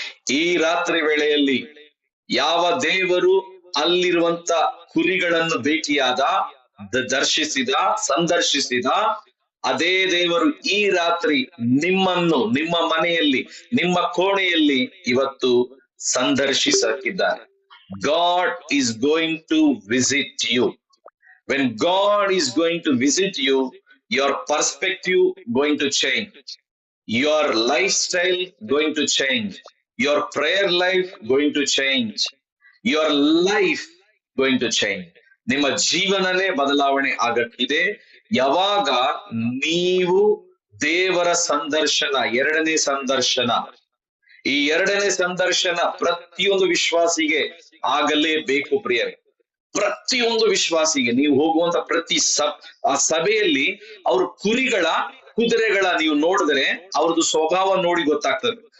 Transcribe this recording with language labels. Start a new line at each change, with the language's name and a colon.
Kannada: ಈ ರಾತ್ರಿ ವೇಳೆಯಲ್ಲಿ ಯಾವ ದೇವರು ಅಲ್ಲಿರುವಂತ ಕುರಿಗಳನ್ನು ಭೇಟಿಯಾದ, ದರ್ಶಿಸಿದ, ಸಂದರ್ಶಿಸಿದ, ಅದೇ ದೇವರು ಈ ರಾತ್ರಿ ನಿಮ್ಮನ್ನು ನಿಮ್ಮ ಮನೆಯಲ್ಲಿ, ನಿಮ್ಮ ಕೋಣೆಯಲ್ಲಿ ಇವತ್ತು ಸಂದರ್ಶಿಸಕ್ಕಿದ್ದಾರೆ.
English: God is going to visit you. When God is going to visit you, your perspective going to change, your lifestyle going to change, your prayer life going to change, your life going to change.
Kannada: ನಿಮ್ಮ ಜೀವನನೇ ಬದಲಾವಣೆ ಆಗಕ್ಕಿದೆ ಯಾವಾಗ ನೀವು ದೇವರ ಸಂದರ್ಶನ, ಎರಡನೇ ಸಂದರ್ಶನ, ಈ ಎರಡನೇ ಸಂದರ್ಶನ ಪ್ರತಿಯೊಂದು ವಿಶ್ವಾಸಿಗೆ ಆಗಲೇಬೇಕು ಪ್ರಿಯರೇ. ಪ್ರತಿಯೊಂದು ವಿಶ್ವಾಸಿಗೆ ನೀವು ಹೋಗುವಂತ ಪ್ರತಿ ಆ ಸಭೆಯಲ್ಲಿ ಅವ್ರ ಕುದುರೆಗಳ ನೀವು ನೋಡಿದ್ರೆ ಅವ್ರದ್ದು ಸ್ವಭಾವ ನೋಡಿ ಗೊತ್ತಾಗ್ತದೆ.